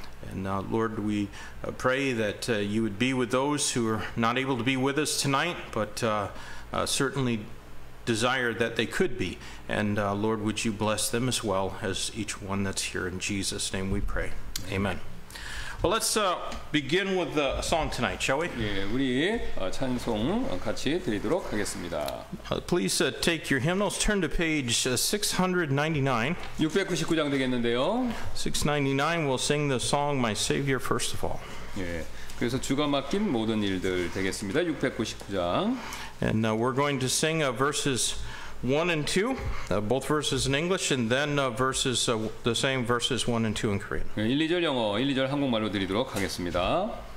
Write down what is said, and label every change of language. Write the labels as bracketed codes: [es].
[en] And Lord, we pray that you would be with those who are not able to be with us tonight, but certainly desire that they could be. And Lord, would you bless them as well as each one that's here. In Jesus' name we pray. Amen. Well, let's begin with the song tonight, shall we? [ko] 예, 우리 찬송 같이 드리도록 하겠습니다. [en] Please take your hymnals. Turn to page 699. [ko] 699장 되겠는데요. [en] 699, we'll sing the song, My Savior, first of all. [ko] 예, 그래서 주가 맡긴 모든 일들 되겠습니다. 699장. [en] And we're going to sing verses 1 and 2, both verses in English, and then verses, the same verses 1 and 2 in Korean. [ko] 1, 2절 영어, 1, 2절 한국말로 드리도록 하겠습니다.